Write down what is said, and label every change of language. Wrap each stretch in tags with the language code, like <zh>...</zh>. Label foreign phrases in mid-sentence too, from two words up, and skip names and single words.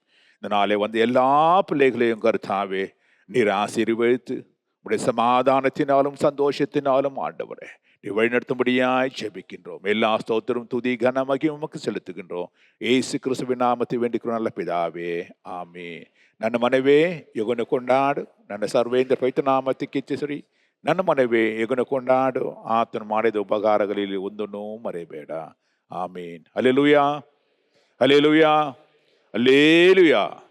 <ta>இந்த நாளை வந்து எல்லா பிள்ளைகளையும் கர்த்தாவே நீர் ஆசீர்வதித்து உடைய சமாதானத்தினாலும் சந்தோஷத்தினாலும் ஆண்டவரே நீ வழிநடத்தும்படியாய் ஜெபிக்கின்றோம். எல்லா ஸ்தோத்திரம் துதி கனமகியும் உமக்கு செலுத்துகின்றோம். ஏசு கிறிஸ்துவின் நாமத்தை வேண்டிக்கிறோம் நல்ல பிதாவே,</ta> <kn>ಆಮೆನ್. ನನ್ನ ಮನವೇ ಯೆಹೋವನ ಕೊಂಡಾಡು, ನನ್ನ ಸರ್ವೇಂದ್ರ ಪವಿತ್ರ ನಾಮಕ್ಕೆ ಸ್ತುತಿ. ನನ್ನ ಮನವೇ ಯೆಹೋವನ ಕೊಂಡಾಡು, ಆತನು ಮಾಡಿದ ಉಪಕಾರಗಳಲ್ಲಿ ಒಂದನ್ನೂ ಮರೆಯಬೇಡ. ಆಮೆನ್. ಹಲ್ಲೆಲೂಯಾ, ಹಲ್ಲೆಲೂಯಾ, ಹಲ್ಲೆಲೂಯಾ.</kn>